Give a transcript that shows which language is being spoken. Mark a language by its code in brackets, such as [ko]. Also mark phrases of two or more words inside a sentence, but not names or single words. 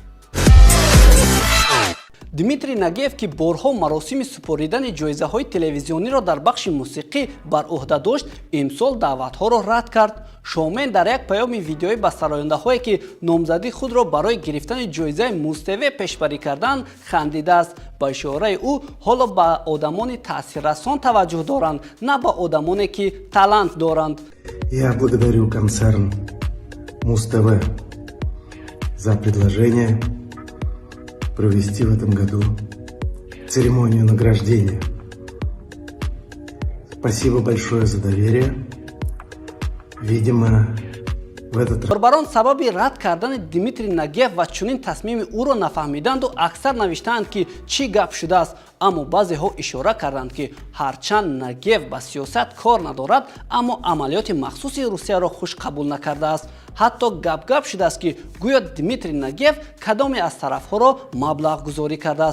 [tg] Дмитрий Нагиев ки борҳо маросими супоридани ҷоизаҳои телевизиониро дар бахши мусиқӣ бар уҳда дошт, имсол даъватҳоро рад кард. Шомен дар як паёми видеоӣ ба сарояндаҳое ки номзади худро барои гирифтани ҷоизаи Муставе пешбарӣ карданд, хандидааст. ба ишораи ӯ ҳоло ба одамони таъсиррасон таваҷҷӯҳ доранд, на ба одамоне ки талант доранд. [ru] Я благодарю концерн Муз-ТВ за предложение провести в этом году церемонию награждения. Спасибо большое за доверие. Видимо, в этот раз... [tg] Барбарон сабаби рад кардани Дмитрий Нагиев ва чунин тасмими ӯро нафаҳмиданду аксар навиштаанд ки чӣ гап шудааст. аммо баъзеҳо ишора карданд ки ҳарчанд Нагиев ба сиёсат кор надорад, аммо амалиёти махсуси Русияро хуш қабул накардааст. ҳатто гап шудааст ки гӯё Дмитрий Нагиев кадоме аз тарафҳоро маблағ гузорӣ кардааст.